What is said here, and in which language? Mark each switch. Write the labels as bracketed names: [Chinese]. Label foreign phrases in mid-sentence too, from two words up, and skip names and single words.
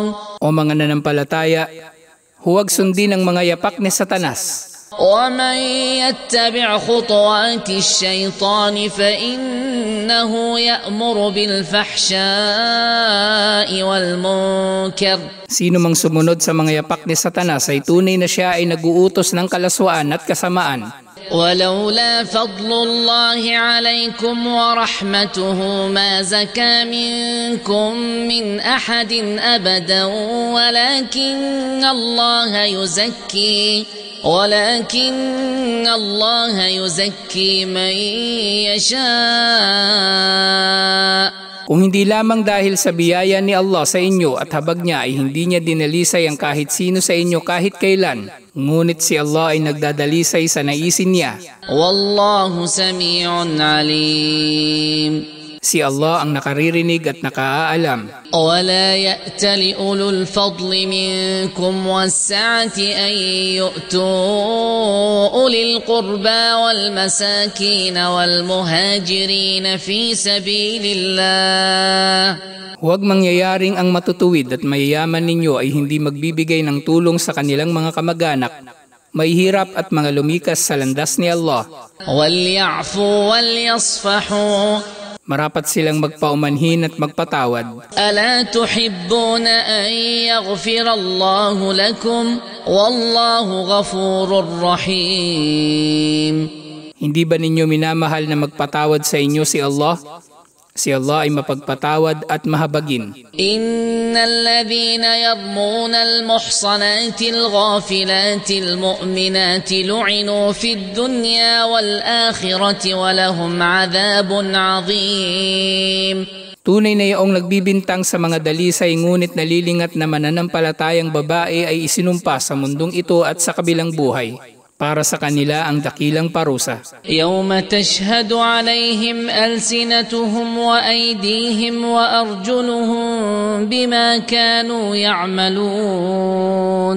[Filipino] O mga nanampalataya, huwag sundin ang mga yapak ni Satanas. [Arabic] ومن يتبع خطوات الشيطان فإنه يأمر بالفحشاء والمنكر. [Filipino] Sino mang sumunod sa mga yapak ni Satanas ay tunay na siya ay nag-uutos ng kalaswaan at kasamaan. [Arabic] ولولا فضل الله عليكم ورحمته ما زكى منكم من أحد أبدا ولكن الله يزكي من يشاء. [Filipino] Kung hindi lamang dahil sa biyaya ni Allah sa inyo at habag niya ay hindi niya dinalisay ang kahit sino sa inyo kahit kailan, ngunit si Allah ay nagdadalisay sa naisin niya. [Arabic] والله سميع عليم. [Filipino] Si Allah ang nakaririnig at nakaalam. [Arabic] ولا يأت لأولو الفضل منكم والسعة أن يؤتوا أولي القربى والمساكين والمهاجرين في سبيل الله. [Filipino] Huwag mangyayaring ang matutuwid at mayayaman ninyo ay hindi magbibigay ng tulong sa kanilang mga kamag-anak, mahihirap at mga lumikas sa landas ni Allah. [Arabic] وَلْيَعْفُوا وَلْيَصْفَحُوا. [Filipino] Marapat silang magpaumanhin at magpatawad. [Arabic] أَلَا تُحِبُّونَ أَن يَغْفِرَ اللَّهُ لَكُمْ وَاللَّهُ غَفُورٌ رَحِيمٌ. [Filipino] Hindi ba ninyo minamahal na magpatawad sa inyo si Allah? Si Allah ay mapagpatawad at mahabagin. [Arabic] إِنَّ الَّذِينَ يَرْمُونَ الْمُحْصَنَاتِ الْغَافِلَاتِ الْمُؤْمِنَاتِ لُعِنُوا فِي الدُّنْيَا وَالْآخِرَةِ وَلَهُمْ عَذَابٌ عَظِيمٌ. [Filipino] Tunay na yaong nagbibintang sa mga dalisay ngunit nalilingat na mananampalatayang babae ay isinumpa sa mundong ito at sa kabilang buhay. Para sa kanila ang dakilang parusa. [Arabic] يَوْمَ تَشْهَدُ عَلَيْهِمْ أَلْسِنَتُهُمْ وَأَيْدِيهِمْ وَأَرْجُلُهُمْ بِمَا كَانُوا يَعْمَلُونَ.